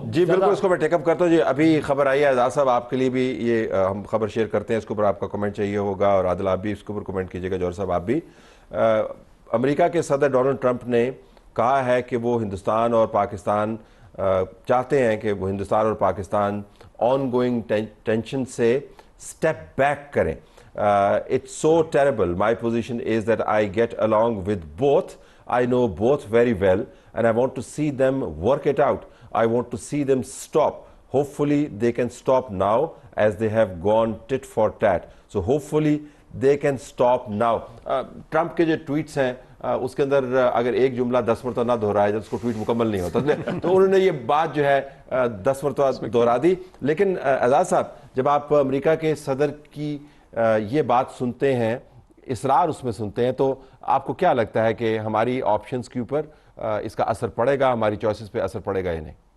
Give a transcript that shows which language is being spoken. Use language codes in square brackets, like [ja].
[ur] جی بالکل, اس کو میں ٹیک اپ کرتا ہوں. جی ابھی خبر آئی ہے اعزاز صاحب, آپ کے لیے بھی یہ ہم خبر شیئر کرتے ہیں, اس کے اوپر آپ کا کمنٹ چاہیے ہوگا, اور عادل آپ بھی اس کے اوپر کمنٹ کیجیے گا, جوہر صاحب آپ بھی. امریکہ کے صدر ڈونلڈ ٹرمپ نے کہا ہے کہ وہ ہندوستان اور پاکستان چاہتے ہیں کہ وہ ہندوستان اور پاکستان آن گوئنگ ٹینشن سے اسٹیپ بیک کریں. [en] It's so terrible. My position is that I get along with both. I know both very well, and I want to see them work it out. I want to see them stop. Hopefully they can stop now, as they have gone tit for tat. So hopefully they can stop now. [ur] Trump کے جو tweets ہیں اس کے اندر اگر ایک جملہ 10 مرتبہ نہ دہرایا جائے تو اس کو ٹویٹ مکمل نہیں ہوتا, تو انہوں نے یہ بات جو ہے 10 مرتبہ دہرا دی. لیکن اعزاز صاحب, جب آپ امریکہ کے صدر کی یہ بات سنتے ہیں, اصرار اس میں سنتے ہیں, تو آپ کو کیا لگتا ہے کہ ہماری آپشنز کے اوپر اس کا اثر پڑے گا, ہماری چوائسز پہ اثر پڑے گا یا نہیں؟